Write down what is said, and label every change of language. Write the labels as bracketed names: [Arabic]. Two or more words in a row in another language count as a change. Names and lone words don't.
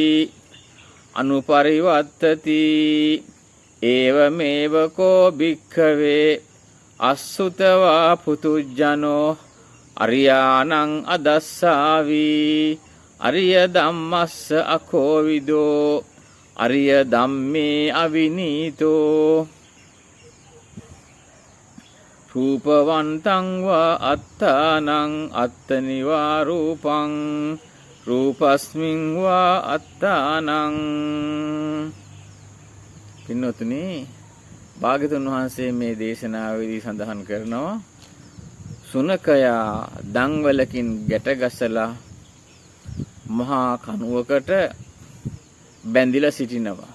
[Pali] අනුපරිවත්තති ඒවමේව කෝ භික්ඛවේ අස්සුතවා පුතුජ්ජනෝ අරියානං අදස්සාවි අරිය ධම්මස්ස අකෝවිදෝ අරිය ධම්මේ අවිනීතෝ රූපවන්තං වා අත්තානං අත්තනිවා රූපං රූපස්මින් වා අත්තානං. [Sinhala] පින්නතුනි, භාග්‍යවතුන් වහන්සේ මේ දේශනාවේදී සඳහන් කරනවා සුනකයා දන්වලකින් ගැට ගසලා මහා කණුවකට බැඳිලා සිටිනවා.